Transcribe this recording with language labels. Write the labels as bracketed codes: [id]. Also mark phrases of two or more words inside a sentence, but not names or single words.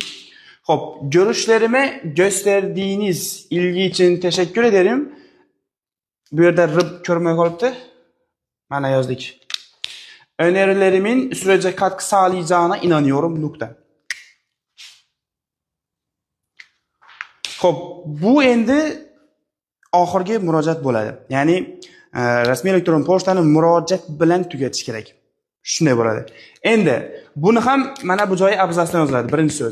[tr] Xo'p, görüşlerime gösterdiğiniz ilgi için teşekkür ederim. [uz] Bu yerda rib ko'rmay qolibdi. Mana yozdik. [tr] Önerilerimin sürece katkı sağlayacağına inanıyorum. Nokta. [uz] Xo'p, bu endi oxirgi murojaat bo'ladi. Ya'ni rasmiy elektron pochtani murojaat bilan tugatish kerak. Shunday bo'ladi. Endi buni ham mana bu joyi abzasdan yoziladi, birinchi so'z.